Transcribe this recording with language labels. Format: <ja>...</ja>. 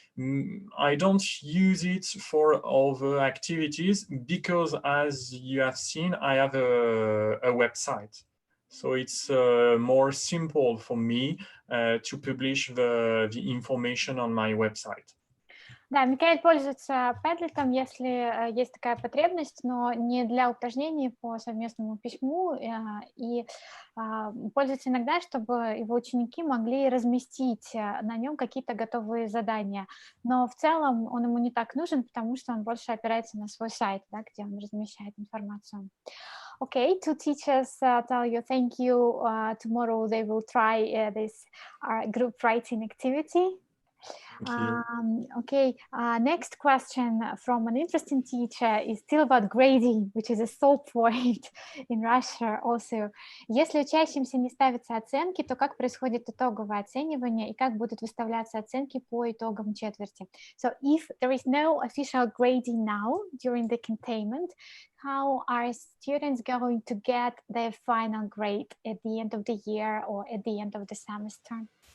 <en>I don't use it for other activities because, as you have seen, I have a website. So it's more simple for me to publish the information on my website.</en> <ru>Да, Микаэль пользуется Padlet, если есть такая потребность, но не для упражнений по совместному письму, и пользуется иногда, чтобы его ученики могли разместить на нем какие-то готовые задания. Но в целом он ему не так нужен, потому что он больше опирается на свой сайт, да, где он размещает информацию.</ru> <en>Okay, two teachers tell you thank you. Tomorrow they will try this group writing activity. Okay, next question from an interesting teacher is still about grading, which is a sore point in Russia also.</en> <ru>Если учащимся не ставятся оценки, то как происходит итоговое оценивание и как будут выставляться оценки по итогам четверти?</ru> <en>So if there is no official grading now during the containment, how are students going to get their final grade at the end of the year or at the end of the semester?</en>